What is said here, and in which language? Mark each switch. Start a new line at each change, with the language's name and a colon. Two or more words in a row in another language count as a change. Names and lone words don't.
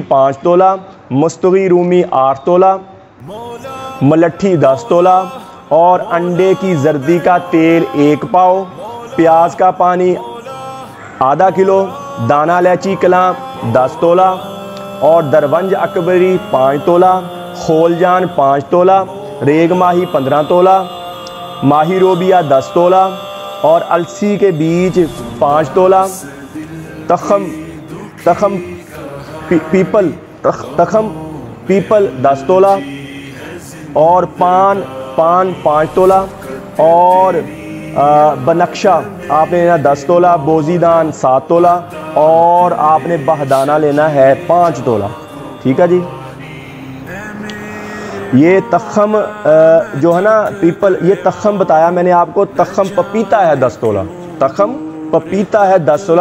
Hindi: 5 तोला, मुस्तगी रूमी 8 तोला, मलट्ठी 10 तोला और अंडे की जर्दी का तेल 1 पाव, प्याज का पानी आधा किलो, दाना इलायची कलां 10 तोला और दरवंज अकबरी 5 तोला, खोलजान 5 तोला, रेग माही 15 तोला, माही रोबिया 10 तोला और अलसी के बीज 5 तोला, तखम पीपल 10 तोला और पान 5 तोला और बनक्शा आपने लेना 10 तोला, बोजीदान 7 तोला और आपने बहदाना लेना है 5 तोला। ठीक है जी। ये तखम जो है ना पीपल, ये तखम बताया मैंने आपको, तखम पपीता है 10 तोला, तखम पपीता है 10 तोला।